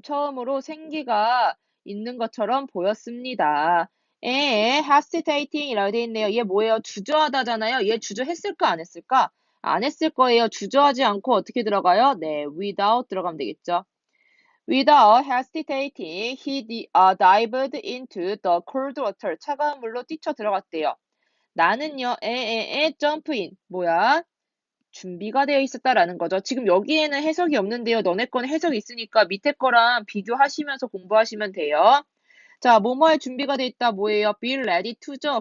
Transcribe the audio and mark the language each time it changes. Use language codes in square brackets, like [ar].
[ko] 처음으로 생기가 있는 것처럼 보였습니다. hesitating 이라고 되어 있네요. 얘 뭐예요? 주저하다잖아요. 얘 주저했을까? 안 했을까? 안 했을 거예요. 주저하지 않고 어떻게 들어가요? 네, without 들어가면 되겠죠. [en] Without hesitating, dived into the cold water. [ko] 차가운 물로 뛰쳐 들어갔대요. 나는요, [en] jump in. [ko] 뭐야? 준비가 되어 있었다라는 거죠. 지금 여기에는 해석이 없는데요. 너네 거는 해석이 있으니까 밑에 거랑 비교하시면서 공부하시면 돼요. 자, 뭐뭐할 준비가 돼 있다. 뭐예요? [en] be ready to [ko] 죠.